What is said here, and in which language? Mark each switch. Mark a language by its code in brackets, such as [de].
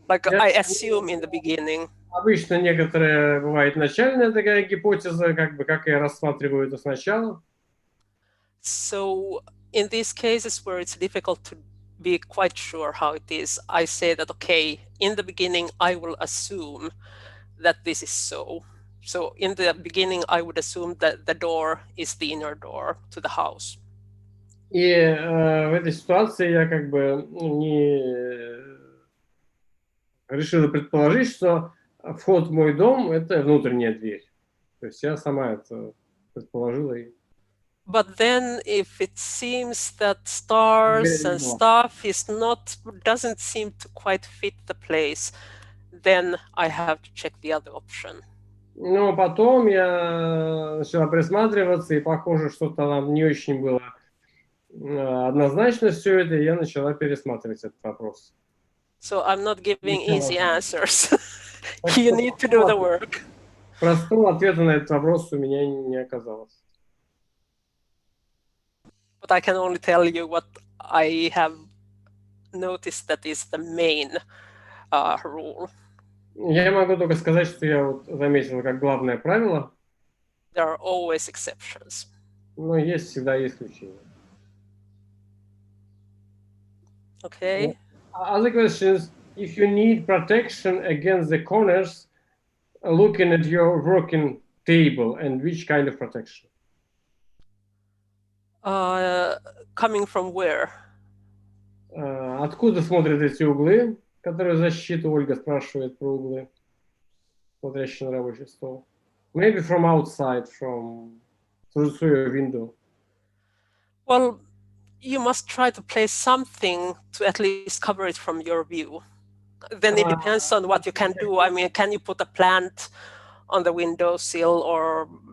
[en] Like I assume in the beginning. [ru] Обычно некоторые бывает начальная такая гипотеза, как бы как я рассматриваю это сначала. [en] So in these cases where it's difficult to be quite sure how it is, I say that okay, in the beginning I will assume that this is so. So in the beginning, I would assume that the door is the inner door to the house. [ru] И в этой ситуации я как бы не решила предположить, что вход в мой дом – это внутренняя дверь. То есть я сама это предположила. [en] But then if it seems that stars and stuff doesn't seem to quite fit the place, then I have to check the other option. [ru] Но потом я начала присматриваться, и похоже, что-то там не очень было однозначно все это, и я начала пересматривать этот вопрос. [en] So I'm not giving easy answers. You need to do the work. [ru] Простого ответа на этот вопрос у меня не оказалось. [en] But I can only tell you what I have noticed that is the main rule. [ru] Я могу только сказать, что я вот заметил как главное правило. [en] There are always exceptions. [ru] Но есть всегда исключения. [en] Okay. Other questions: if you need protection against the corners, looking at your working table, and which kind of protection? Coming from where? [ru] Откуда смотрят эти углы, которые защиту? Ольга спрашивает про углы, смотрящие на рабочий стол. [en] Maybe from outside, through your window. Well, you must try to place something to at least cover it from your view. Then it depends on what you can do. I mean, can you put a plant on the windowsill or...